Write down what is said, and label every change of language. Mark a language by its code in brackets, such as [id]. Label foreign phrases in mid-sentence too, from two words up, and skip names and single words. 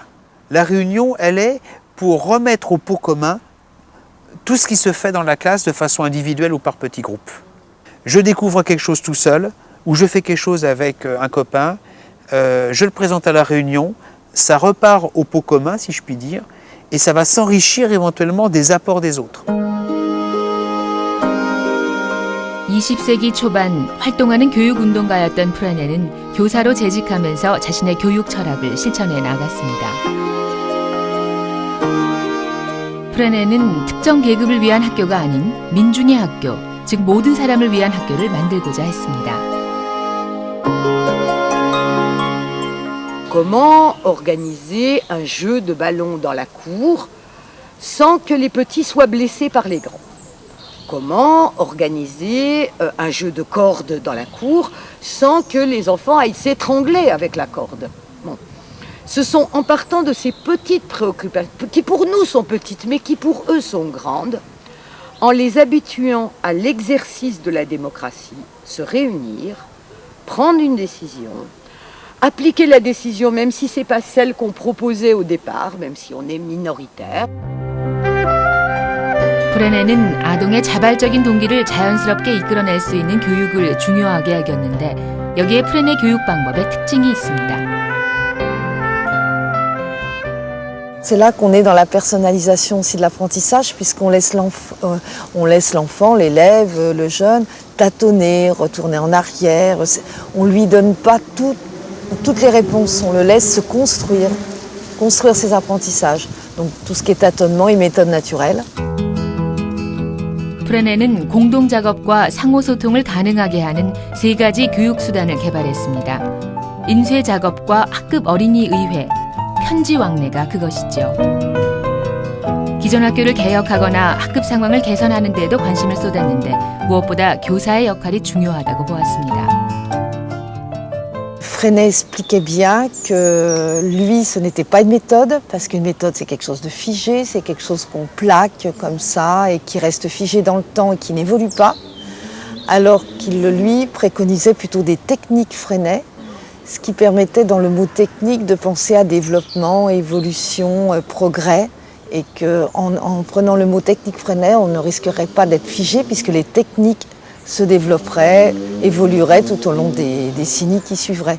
[fr] La réunion, elle est pour remettre au pot commun tout ce qui se fait dans la classe de façon individuelle ou par petits groupes. Je découvre quelque chose tout seul, ou je fais quelque chose avec un copain, je le présente à la réunion, ça repart au pot commun, si je puis dire, et ça va s'enrichir éventuellement des apports des autres. [ko] 20세기 초반 활동하는 교육운동가였던 프라네는 교사로 재직하면서 자신의 교육 철학을 실천해 나갔습니다. 프라네는 특정 계급을 위한 학교가 아닌 민중의 학교, 즉 모든 사람을 위한 학교를 만들고자 했습니다. [fr] Comment organiser un jeu de ballon dans la cour sans que les petits soient blessés par les grands? Comment organiser un jeu de corde dans la cour sans que les enfants aillent s'étrangler avec la corde? Bon. Ce sont en partant de ces petites préoccupations, qui pour nous sont petites, mais qui pour eux sont grandes, en les habituant à l'exercice de la démocratie, se réunir, prendre une décision, appliquer la décision même si ce n'est pas celle qu'on proposait au départ, même si on est minoritaire. [ko] 프레네는 아동의 자발적인 동기를 자연스럽게 이끌어낼 수 있는 교육을 중요하게 여겼는데 여기에 프레네 교육 방법에 특징이 있습니다. [fr] C'est là qu'on est dans la personnalisation aussi de l'apprentissage, puisqu'on laisse l'enfant, l'élève, le jeune, tâtonner, retourner en arrière. On ne lui donne pas toutes les réponses, on le laisse se construire ses apprentissages. Donc tout ce qui est tâtonnement et méthode naturelle. [ko] 프레네는 공동 작업과 상호 소통을 가능하게 하는 3가지 교육 수단을 개발했습니다. 인쇄 작업과 학급 어린이 의회, 편지 왕래가 그것이죠. 기존 학교를 개혁하거나 학급 상황을 개선하는 데에도 관심을 쏟았는데 무엇보다 교사의 역할이 중요하다고 보았습니다. [fr] Freinet expliquait bien que lui, ce n'était pas une méthode, parce qu'une méthode, c'est quelque chose de figé, c'est quelque chose qu'on plaque comme ça et qui reste figé dans le temps et qui n'évolue pas, alors qu'il, lui, préconisait plutôt des techniques Freinet, ce qui permettait dans le mot technique de penser à développement, évolution, progrès, et qu'en prenant le mot technique Freinet, on ne risquerait pas d'être figé puisque les techniques se développeraient, évolueraient tout au long des décennies qui suivraient.